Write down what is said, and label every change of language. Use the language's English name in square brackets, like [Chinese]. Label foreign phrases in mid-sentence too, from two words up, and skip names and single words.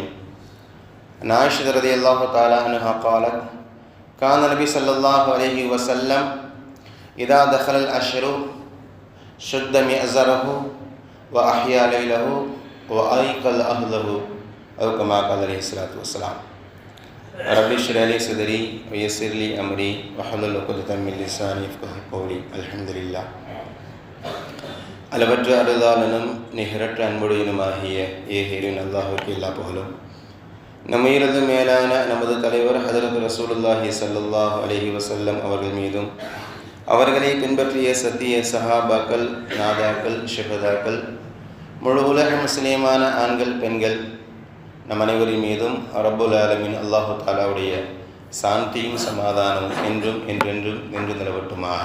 [Arabic] عن عائشة رضي الله تعالى عنها قالت كان النبي صلى الله عليه وسلم إذا دخل الأشهر شد مئزره وأحيا ليله وأيقظ أهله أو كما قال عليه الصلاة والسلام. رب اشرح لي صدري ويسر لي أمري واحلل عقدة من لساني يفقهوا قولي. الحمد لله. [Tamil] அளவற்ற அருளாளனும் நிகரற்ற அன்புடையனுமாகிய ஏகேரின் அல்லாஹ்வுக்கு எல்லா புகழும். நம்முயிரது மேலான நமது தலைவர் ஹதரத் [Arabic] رسول الله صلى الله عليه وسلم [Tamil] அவர்கள் மீதும் அவர்களை பின்பற்றிய சத்திய சஹாபாக்கள், நாதாக்கள், ஷஹதாக்கள், முழு உலக முஸ்லிமான ஆண்கள், பெண்கள் நம் அனைவரின் மீதும் [Arabic] رب العالمين الله تعالى [Tamil] சாந்தியும் சமாதானம் என்றும் என்றென்றும் நின்று நிலவட்டுமாக.